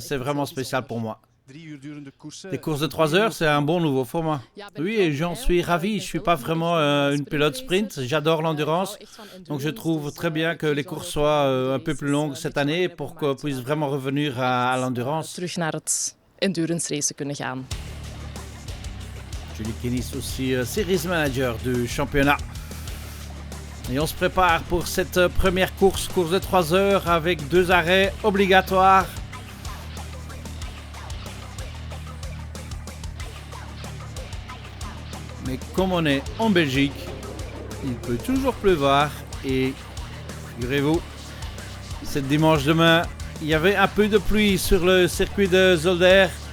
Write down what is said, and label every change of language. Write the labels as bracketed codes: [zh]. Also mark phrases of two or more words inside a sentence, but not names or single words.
[fr] C'est vraiment spécial pour moi. Les courses de 3 heures, c'est un bon nouveau format. Oui, et j'en suis ravi. Je ne suis pas vraiment une pilote sprint. J'adore l'endurance. Donc je trouve très bien que les courses soient un peu plus longues cette année pour qu'on puisse vraiment revenir à l'endurance. [nl] Terug naar het endurance racen kunnen gaan. [fr] Julie Kennis aussi [en] series manager [fr] du championnat. Et on se prépare pour cette première course de 3 heures avec 2 arrêts obligatoires. Mais comme on est en Belgique, il peut toujours pleuvoir et figurez-vous, ce dimanche demain, il y avait un peu de pluie sur le circuit de Zolder.